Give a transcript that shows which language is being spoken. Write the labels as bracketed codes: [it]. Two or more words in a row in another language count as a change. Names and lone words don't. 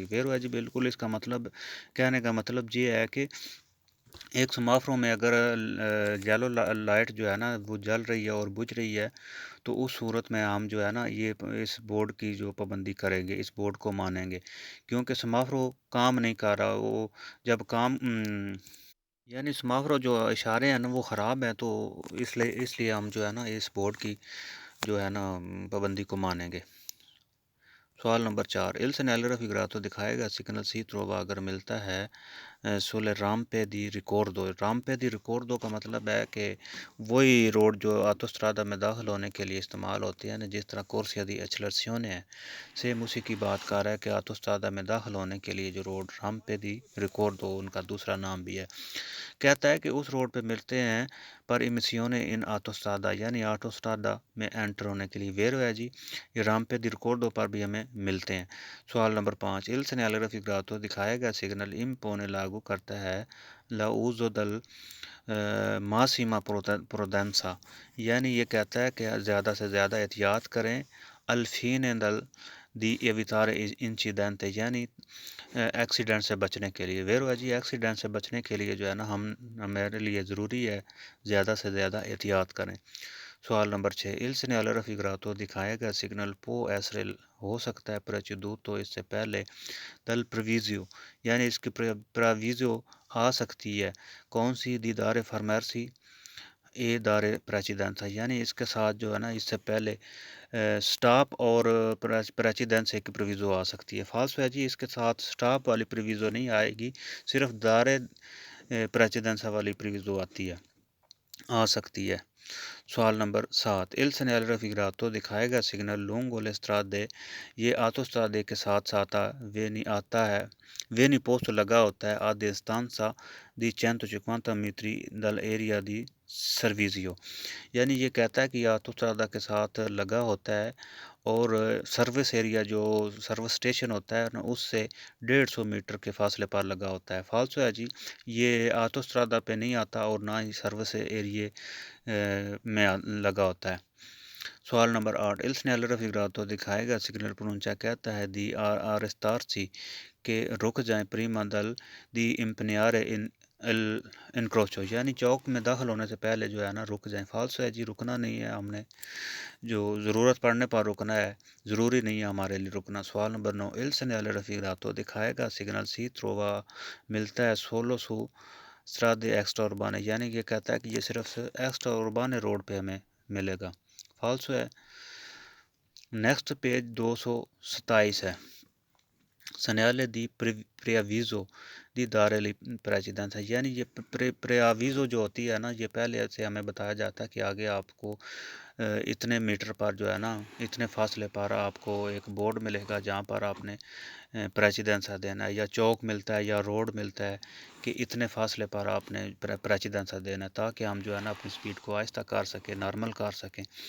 [ur] ویرو ہے جی بالکل، اس کا مطلب کہنے کا مطلب یہ ہے کہ ایک سمافرو میں اگر [en] yellow light [ur] جو ہے نا وہ جل رہی ہے اور بجھ رہی ہے تو اس صورت میں ہم جو ہے نا یہ اس بورڈ کی جو پابندی کریں گے، اس بورڈ کو مانیں گے، کیونکہ سمافرو کام نہیں کر رہا، وہ جب کام یعنی سمافرو جو اشارے ہیں نا وہ خراب ہیں، تو اس لیے ہم جو ہے نا اس بورڈ کی جو ہے نا پابندی کو مانیں گے۔ سوال نمبر 4، [it] il segnale raffigurato [ur] دکھائے گا سگنل [it] si trova [ur] اگر ملتا ہے [it] sulle rampe di raccordo. rampe di raccordo [ur] کا مطلب ہے کہ وہی روڈ جو آتوسترادا میں داخل ہونے کے لیے استعمال ہوتی ہے نا، جس طرح [it] corsia di accelerazione [ur] ہے، سیم اسی کی بات کر رہا ہے کہ آتوسترادا میں داخل ہونے کے لیے جو روڈ [it] rampe di raccordo [ur] ان کا دوسرا نام بھی ہے، کہتا ہے کہ اس روڈ پہ ملتے ہیں [it] per immissione in autostrada [ur] یعنی آتوسترادا میں انٹر ہونے کے لیے۔ ویرو ہے جی، یہ [it] rampe di raccordo [ur] پر بھی ہمیں ملتے ہیں۔ سوال نمبر 5، [it] il segnale raffigurato [ur] دکھایا گیا سگنل امپونے لاگو کرتا ہے [it] la uso del massima prudenza [ur] یعنی یہ کہتا ہے کہ زیادہ سے زیادہ احتیاط کریں [it] al fine del di evitare incidente [ur] یعنی ایکسیڈنٹ سے بچنے کے لیے. ویرو ہے جی ایکسیڈنٹ سے بچنے کے لیے جو ہے نا ہمارے لیے ضروری ہے زیادہ سے زیادہ احتیاط کریں. سوال نمبر 6 [it] il segnale raffigurato [ur] دکھایا گیا سگنل [it] può essere [ur] ہو سکتا ہے preceduto اس سے پہلے [it] dal preavviso [ur] یعنی اس کی preavviso آ سکتی ہے کون سی [it] di dare fermarsi e dare precedenza [ur] یعنی اس کے ساتھ جو ہے نا اس سے پہلے سٹاپ اور پریچیڈنس کی پرویزو آ سکتی ہے. فالس ہے جی اس کے ساتھ سٹاپ والی پرویزو نہیں آئے گی صرف [it] dare precedenza [ur] والی پرویزو آتی ہے آ سکتی ہے. سوال نمبر 7 [it] il segnale raffigurato [ur] دکھائے گا سگنل [it] lungo le strade [ur] یہ autostrade کے ساتھ ساتھ آتا ہے [it] viene posto [ur] لگا ہوتا ہے [it] a distanza di 150 metri dall'area di servizio [ur] یعنی یہ کہتا ہے کہ یہ آٹوسٹرادا کے ساتھ لگا ہوتا ہے اور [en] service area [ur] جو [en] service station [ur] ہوتا ہے نا اس سے 150 میٹر کے فاصلے پر لگا ہوتا ہے. فالسو ہے جی یہ آٹوسٹرادا پہ نہیں آتا اور نہ ہی [en] service area [ur] میں لگا ہوتا ہے. سوال نمبر 8 [it] il segnale raffigurato [ur] دکھائے گا سگنل پرونچا کہتا ہے [it] di arrestarsi [ur] کہ رک جائیں [it] prima del di impegnare incrocio [ur] یعنی چوک میں داخل ہونے سے پہلے جو ہے نا رک جائیں. فالسو ہے جی رکنا نہیں ہے ہم نے جو ضرورت پڑنے پر رکنا ہے ضروری نہیں ہے ہمارے لیے رکنا. سوال نمبر 9 [it] il segnale raffigurato [ur] دکھائے گا سگنل [it] si trova [ur] ملتا ہے [it] solo su strade extraurbane [ur] یعنی یہ کہتا ہے کہ یہ صرف ایکسٹرا اوربانے روڈ پہ ہمیں ملے گا. فالسو ہے. [en] next page [ur] 227 ہے. [it] segnale di preavviso di dare precedenza [ur] یعنی یہ پریاویزو جو ہوتی ہے نا یہ پہلے سے ہمیں بتایا جاتا ہے کہ آگے آپ کو اتنے میٹر پر جو ہے نا اتنے فاصلے پر آپ کو ایک بورڈ ملے گا جہاں پر آپ نے پریچیڈنسا دینا ہے یا چوک ملتا ہے یا روڈ ملتا ہے کہ اتنے فاصلے پر آپ نے پریچیڈنسا دینا ہے تاکہ ہم جو ہے نا اپنی سپیڈ کو آہستہ کر سکیں نارمل کر سکیں.